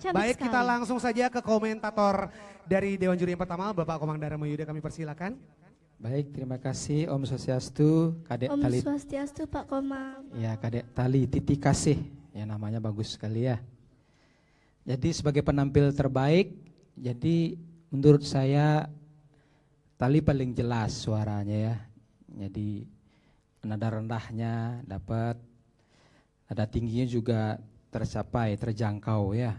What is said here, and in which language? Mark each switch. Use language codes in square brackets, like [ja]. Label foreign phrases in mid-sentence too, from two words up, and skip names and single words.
[id] Cantik Baik kita sekali. langsung saja ke komentator dari Dewan Juri yang pertama, Bapak Komang Dharma Yuda, kami persilakan. Baik, terima kasih [sa] Om Swastiastu, [id] Kadek Om Tali. Swastiastu Pak Komang. Ya, Kadek Tali Titik Kasih. Ya namanya bagus sekali ya. Jadi sebagai penampil terbaik, jadi menurut saya Tali paling jelas suaranya ya. Jadi nada rendahnya dapat, nada tingginya juga tercapai, terjangkau ya.